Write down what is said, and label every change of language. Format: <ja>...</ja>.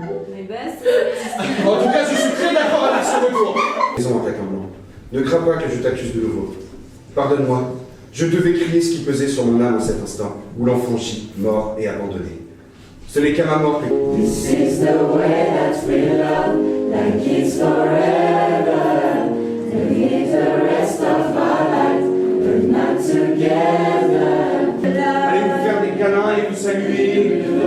<fr>Mais bah, En tout cas, je suis très d'accord avec ce retour. Maison attaque un blanc. Ne crains pas que je t'accuse de nouveau. Pardonne-moi. Je devais crier ce qui pesait sur mon âme en cet instant, où l'enfant gît, mort et abandonné. Ce n'est qu'à ma mort que...</fr> <en>This is the way that we love, like it's forever. To live the rest of our life, but not together.</en> <fr>Allez vous faire des câlins et vous saluer.</fr>